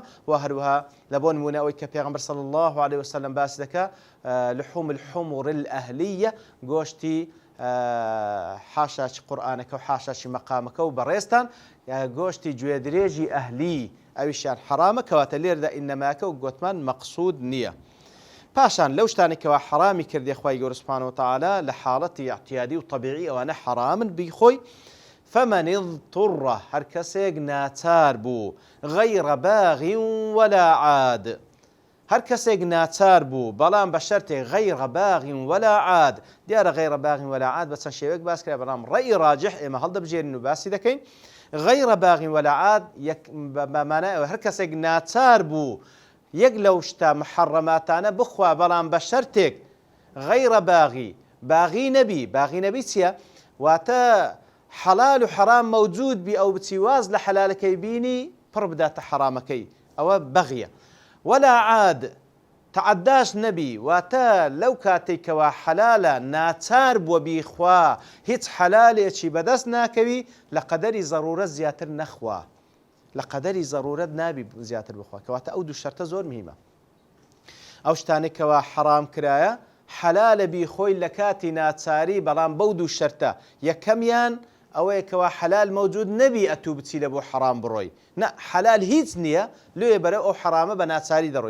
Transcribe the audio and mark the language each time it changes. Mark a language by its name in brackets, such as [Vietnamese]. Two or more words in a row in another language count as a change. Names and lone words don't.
[Central Kurdish] و هەروەها لە بۆ نمونە ئەوەی کە پێغەمبەر [Arabic] صلی الله عليه وسلم [Central Kurdish] باس دەکا [Arabic] لحوم الحمر الأهلية، [Central Kurdish] گۆشتی حاشاچی قورئانەکە و حاشاچی مەقامەکە و بەڕێستان گۆشتی گوێ درێژی ئەهلی ئەویشیان حرامە، کەواتە لێرەدا ئینەماکە و گوتمان مەقسوود نییە. پاشان لەو شتانێکەوە حرامی کردی خوای گەورە [Arabic] سوبحانەهو وتەعالا [Central Kurdish] لە حاڵەتی اعتیادی و طبیعی ئەوانە حرامن بیخۆی. [Arabic] فمن اضطر [Central Kurdish] هەر کەسێک ناچار بوو [Arabic] غەیڕە باغی ولا عاد، [Central Kurdish] هەر کەسێک ناچار بوو بەڵام بە شەرتێک [Arabic] غەیڕە باغی ولا عاد. [Central Kurdish] دیارە [Arabic] غەیڕە باغی ولا عاد [Central Kurdish] بە چەند شێوەیەک باس کرا، بەڵام ڕەئی ڕاجح ئێمە هەڵدەبژێرین و باسی دەکەین. [Arabic] غەیڕە باغی ولا عاد [Central Kurdish] بەمانای ئەوە هەر کەسێک ناچار بوو یەک لەو شتە محەڕەماتانە بخوا بەڵام بە شەرتێک غەیڕە باغی نەبی. باغی نەبی چییە؟ واتە حەلال و حەرام مەوجود بی ئەو بچی واز لە حەلالەکەی بینی پڕ بداتە حەرامەکەی، ئەوە بەغیە. [Arabic] ولا عاد [Central Kurdish] تعداش نەبی، واتە لەو کاتێکەوە حەلالە ناچار بووە بیخوا هیچ حەلالێکی بەدەست ناکەوی لە قەدەری زەڕورەت زیاتر نەخوا، لە قەدەری زەڕورەت نابی زیاتر بخوا، کەواتە ئەو دوو شەرتە زۆر مهمە. ئەو شتانێکەوە حەرام کرایە حەلالە بیخۆی لە کاتی ناچاری، بەڵام بەو دوو شەرتە یەکەمیان ئەوەیەکەوە حەلال مەوجود نەبی ئەتوو بچی لە بۆ حەرام بڕۆی، نە حەلال هیچ نییە لێ بەرە ئەو حەرامە بە ناچاری دەڕۆی.